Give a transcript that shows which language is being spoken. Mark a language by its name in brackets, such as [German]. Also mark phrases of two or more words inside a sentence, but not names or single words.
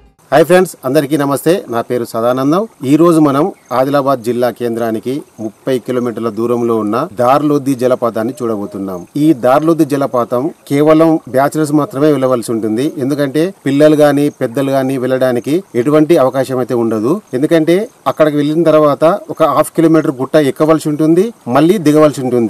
[English] hi friends [Telugu] అందరికీ నమస్తే నా పేరు సదానందం ఈ రోజు మనం ఆదిలాబాద్ జిల్లా కేంద్రానికి 30 కిలోమీటర్ల దూరంలో ఉన్న దార్లోధి జలపాతాన్ని చూడబోతున్నాం। ఈ దార్లోధి జలపాతం కేవలం బ్యాచిలర్స్ మాత్రమే వెళ్ళవలసి ఉంటుంది। ఎందుకంటే పిల్లలు గాని పెద్దలు గాని వెళ్ళడానికి ఎటువంటి అవకాశం అయితే ఉండదు। ఎందుకంటే అక్కడికి వెళ్ళిన తర్వాత ఒక [English] half kilometer [Telugu] గుట్ట ఎక్కవలసి ఉంటుంది, మళ్ళీ దిగవలసి ఉంటుంది।